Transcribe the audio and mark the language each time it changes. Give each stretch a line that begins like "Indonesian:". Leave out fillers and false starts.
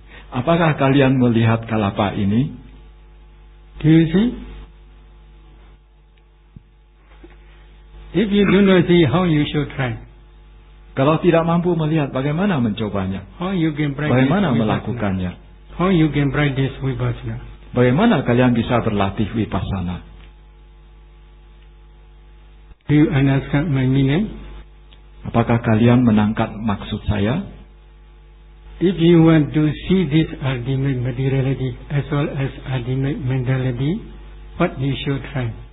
Indonesian: Apakah kalian melihat kalapa ini?
English: Do you see? If you do not see, how you should try?
Indonesian: Kalau tidak mampu melihat, bagaimana mencobanya?
English: How you can practice?
Indonesian: Bagaimana melakukannya?
English: How you can practice vipassana?
Indonesian: Bagaimana kalian bisa berlatih vipassana?
English: Do you understand my meaning?
Indonesian: Apakah kalian menangkap maksud saya?
English: If you want to see this ultimate materiality as well as ultimate mentality, what you should try?